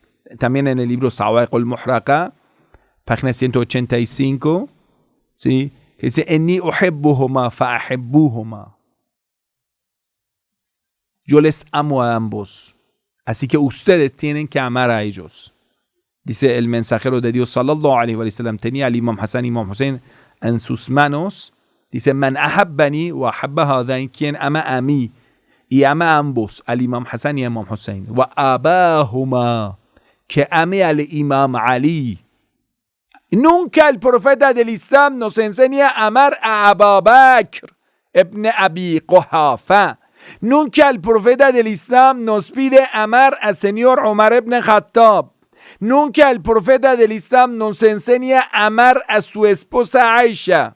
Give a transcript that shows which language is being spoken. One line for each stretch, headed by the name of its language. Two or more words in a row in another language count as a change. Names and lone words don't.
Spanish: También en el libro Sawa'iq al-Muhraqa, página 185, ¿sí? Que dice,
Arabic: إني أحبهما فأحبهما.
Spanish: Yo les amo a ambos, así que ustedes tienen que amar a ellos. Dice el mensajero de Dios,
Arabic: صلى الله عليه وسلم,
Spanish: tenía al Imam Hasan y Imam Hussein en sus manos. Dice,
Arabic: من أحبني وأحب هذين,
Spanish: quien ama a mí y ama a ambos, al Imam Hasan y Imam Hussein.
Arabic: وأباهما,
Spanish: que ame al Imam Ali. Nunca el profeta del Islam nos enseña a amar a Abu Bakr ibn Abi Quhafa. Nunca el profeta del Islam nos pide amar al señor Umar ibn Khattab. Nunca el profeta del Islam nos enseña a amar a su esposa Aisha.